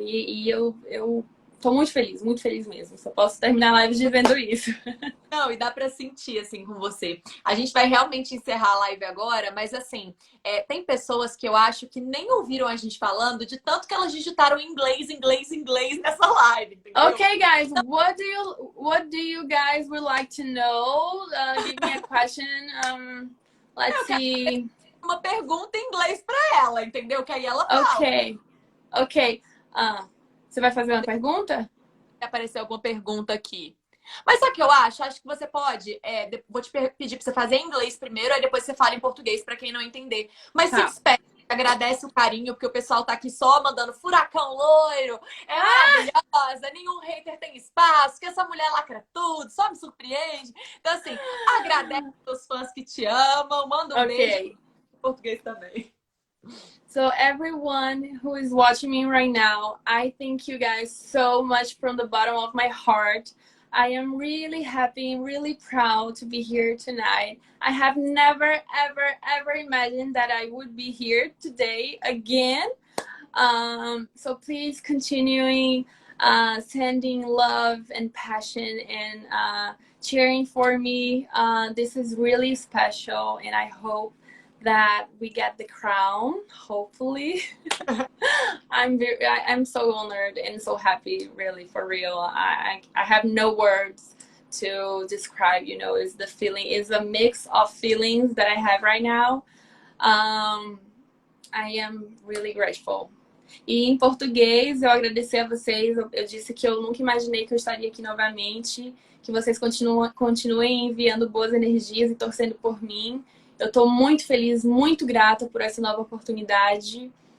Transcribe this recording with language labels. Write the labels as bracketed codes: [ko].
[pt] E eu tô muito feliz mesmo. Só posso terminar a live dizendo isso. Não, e dá pra sentir, assim, com você. A gente vai realmente encerrar a live agora, mas, assim, tem pessoas que eu acho que nem ouviram a gente falando de tanto que elas digitaram inglês, inglês, inglês nessa live, entendeu? [en] Okay, guys, what do you guys would like to know? Give me a question. Let's [pt] Eu quero [en] see. [pt] uma pergunta em inglês pra ela, entendeu? Que aí ela fala. Ok, ok. Você vai fazer uma pergunta? Aparecer alguma pergunta aqui. Mas sabe o que eu acho? Acho que você pode. Vou te pedir pra você fazer em inglês primeiro, aí depois você fala em português pra quem não entender. Mas se Tá. despede Agradece o carinho, porque o pessoal tá aqui só mandando furacão loiro, é maravilhosa, nenhum hater tem espaço, que essa mulher lacra tudo, só me surpreende. Então, assim, agradece os fãs que te amam, manda um beijo em português também. [en] So everyone who is watching me right now, I thank you guys so much from the bottom of my heart. I am really happy and really proud to be here tonight. I have never, ever, ever imagined that I would be here today again. So please continuing sending love and passion and cheering for me. This is really special, and I hope that we get the crown, hopefully. I'm so honored and so happy, really, for real. I have no words to describe, you know, is the feeling, is a mix of feelings that I have right now. I am really grateful. [pt] E em português, eu agradecer a vocês. Eu disse que eu nunca imaginei que eu estaria aqui novamente, que vocês continuem enviando boas energias e torcendo por mim. Eu tô muito feliz, muito grata por essa nova oportunidade.